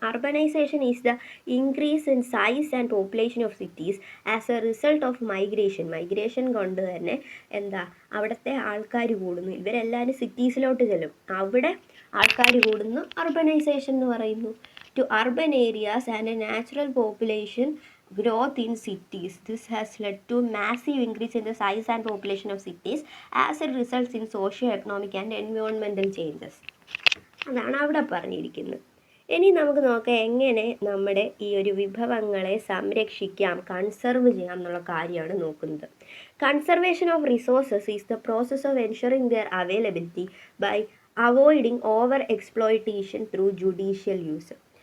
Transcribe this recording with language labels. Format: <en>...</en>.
<en>Urbanization is the increase in size and population of cities as a result of migration.</en> <ml>Migration കൊണ്ട് തന്നെ അവിടുത്തെ ആൾക്കാർ കൂടുന്നു. ഇവരെല്ലാവരും സിറ്റീസിലോട്ട് ചെല്ലും, അവിടെ ആൾക്കാർ കൂടുന്നു, അർബനൈസേഷൻ എന്ന് പറയുന്നു.</ml> <en>To urban areas and a natural population growth in cities. This has led to massive increase in the size and population of cities as it results in socio-economic and environmental changes.</en> <ml>അതാണ് അവിടെ പറഞ്ഞിരിക്കുന്നത്. ഇനി നമുക്ക് നോക്കാം എങ്ങനെ നമ്മുടെ ഈ ഒരു വിഭവങ്ങളെ സംരക്ഷിക്കാം, കൺസർവ് ചെയ്യാം എന്നുള്ള കാര്യമാണ് നോക്കുന്നത്.</ml> <en>Conservation of resources is the process of ensuring their availability by avoiding over exploitation through judicial use.</en>